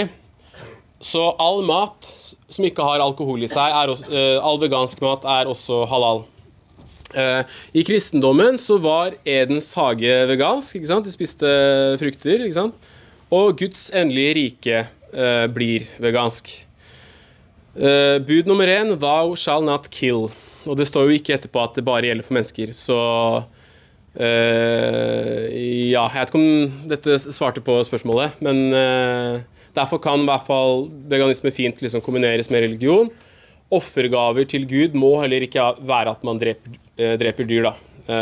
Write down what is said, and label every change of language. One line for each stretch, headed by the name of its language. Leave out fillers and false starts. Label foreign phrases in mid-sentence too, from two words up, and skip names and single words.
Norwegian: Så all mat som ikke har alkohol i seg, all vegansk mat er også halal. I kristendommen så var Edens hage vegansk, ikke sant? De spiste frukter, ikke sant? Og Guds endelige rike blir vegansk. Bud nummer 1,
English: thou shall not kill.
Norwegian: Og det står jo ikke etterpå at det bare gjelder for mennesker, så ja, jeg vet ikke om dette svarte på spørsmålet, men derfor kan i hvert fall veganisme fint liksom kombineres med religion. Offergaver til Gud må heller ikke være at man dreper dyr, da.